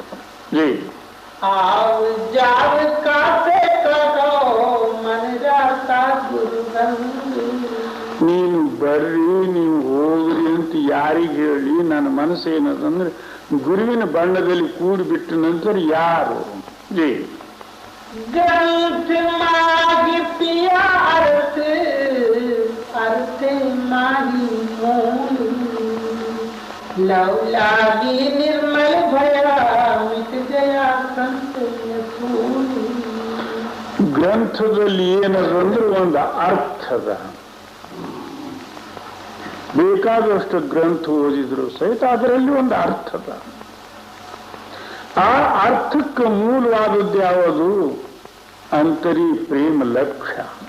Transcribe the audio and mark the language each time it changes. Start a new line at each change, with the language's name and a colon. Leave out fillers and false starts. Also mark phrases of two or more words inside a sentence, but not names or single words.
Kannada: ಜೈ ನೀನು ಬರ್ರಿ, ನೀವು ಹೋಗ್ರಿ ಅಂತ ಯಾರಿಗೆ ಹೇಳಿ ನನ್ನ ಮನಸ್ಸು ಏನದಂದ್ರೆ ಗುರುವಿನ ಬಣ್ಣದಲ್ಲಿ ಕೂಡಿಬಿಟ್ಟ ನಂತರ ಯಾರು? ಜೈ
Hindi: ग्रंथ माही पिया अर्थ माही मोही लव लागी निर्मल भया मिट गया संतय फूली.
Kannada: ಗ್ರಂಥದಲ್ಲಿ ಏನದಂದ್ರೆ ಒಂದು ಅರ್ಥದ, ಬೇಕಾದಷ್ಟು ಗ್ರಂಥ ಓದಿದ್ರು ಸಹಿತ ಅದರಲ್ಲಿ ಒಂದು ಅರ್ಥದ. ಆ ಅರ್ಥಕ್ಕೆ ಮೂಲವಾದದ್ದು ಯಾವುದು? ಅಂತರಿ ಪ್ರೇಮ ಲಕ್ಷ್ಯ.